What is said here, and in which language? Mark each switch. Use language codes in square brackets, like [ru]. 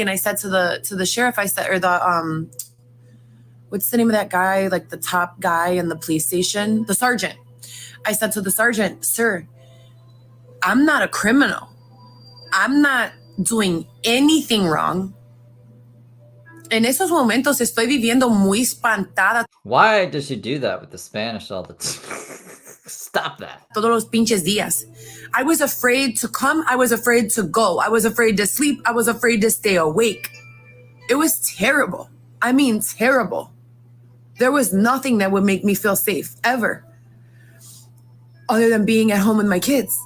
[en] And I said to the sheriff, I said, or the what's the name of that guy, like the top guy in the police station, the sergeant. I said to the sergeant, sir, I'm not a criminal. I'm not doing anything wrong. [es] En esos momentos estoy viviendo muy espantada. [en] Why does she do that with the Spanish all the time? Stop that. [es] Todos los pinches días. [en] I was afraid to come. I was afraid to go. I was afraid to sleep. I was afraid to stay awake. It was terrible. I mean, terrible. There was nothing that would make me feel safe ever, other than being at home with my kids.